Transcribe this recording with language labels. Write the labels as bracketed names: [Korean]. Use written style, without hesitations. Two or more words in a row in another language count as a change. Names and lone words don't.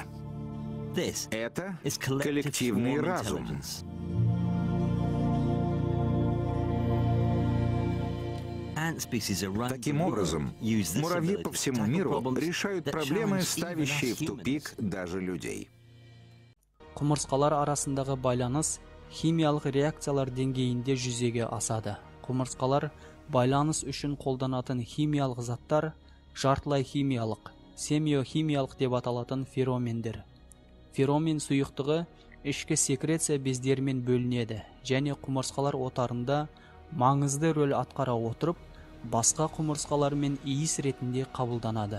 [Russian] Это коллективный разум. Таким образом, муравьи по всему миру решают проблемы, ставящие в тупик даже людей. [Kazakh] Құмырсқалар арасындағы байланыс химиялық реакциялар деңгейінде жүзеге асады. Құмырсқалар байланыс үшін қолданатын химиялық заттар жартылай химиялық, семиохимиялық деп аталатын феромендер. Феромен сұйықтығы ішкі секреция бездерімен бөлінеді, және құмырсқалар отарында маңызды рөл атқара отырып, басқа құмырсқалармен иіс ретінде қабылданады.